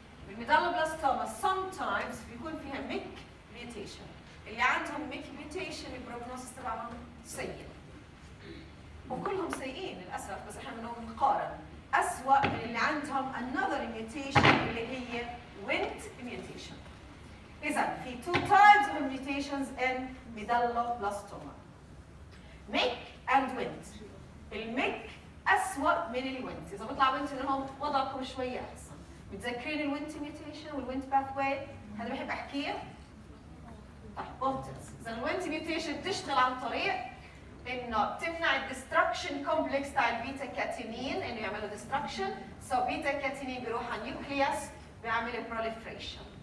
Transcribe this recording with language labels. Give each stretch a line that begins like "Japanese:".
Arabic: الميدالوبلاستوما sometimes بيكون فيها ميك ميوتيشن. اللي عندهم ميك ميوتيشن البروجنوسيس تبعهم سيء. وكلهم سيئين للاسف بس احنا بدنا نقارن. أسوأ من اللي عندهم
English: another mutation
Arabic: اللي هي Wnt mutation. إذا في
English: two types of mutations in medulloblastoma. MYC and Wnt.
Arabic: الميك أسوأ من الوينت. إذا بيطلع وينت لهم وضعكم شوية أحسن. متذكرين الوينت mutation والوينت باثواي؟ هذا بحب أحكيه؟ طيب ممتاز. إذا الوينت mutation تشتغل عن طريق إنه تمنع الديستركشن كومبلكس تاع البيتا كاتينين إنه يعملوا ديستركشن، سو بيتا كاتينين بيروح على النيوكليوس بيعمل بروليفريشن.